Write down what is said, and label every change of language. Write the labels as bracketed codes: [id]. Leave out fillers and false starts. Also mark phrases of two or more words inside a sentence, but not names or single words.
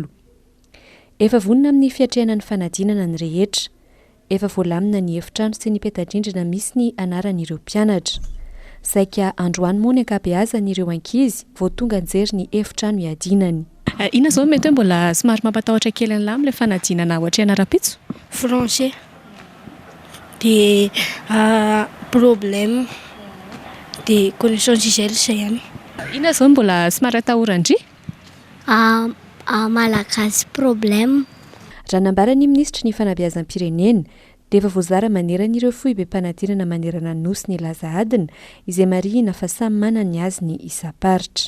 [mg] Efa vonina amin'ny fiatrehanan'ny fanadinana ny rehetra. Efa voalamina ny efitrano sy ny petadrindrina misy ny anaran'ireo mpianatra. Saika androany moa ny ankabeazan'ireo ankizy vao tonga anjery ny efitrano iadinany. Ina zao mety hoe mbola somary mampatahotra kely an'la amin'ilay fanadinana ohatrana rampitso? [fr] Français. De problème de connaissance [mg] izay ihany. Ina zao mbola somary atahorandry? Malagasy problème. Raha nambaran'ny ministry ny fanabeazam-pirenena dia efa voazara maneran'ireo foibe-panadinana manerana nosy ny laza adina izay marihina fa samy manana ny azy ny isa-paritra.